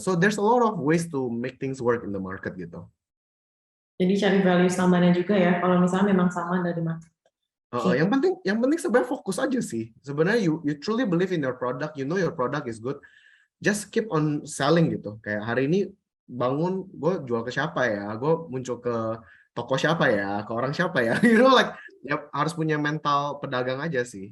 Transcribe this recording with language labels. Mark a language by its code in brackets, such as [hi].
[en] So there's a lot of ways to make things work in the market gitu. [id] Jadi cari value tambahannya juga ya, kalau misalnya memang sama dari market. Yang penting sebenarnya fokus aja sih. [en] Sebenarnya you truly believe in your product, you know your product is good, just keep on selling gitu. [id] Kayak hari ini bangun, gue jual ke siapa ya, gue muncul ke toko siapa ya, ke orang siapa ya, [en] you know, like [id] ya, harus punya mental pedagang aja sih.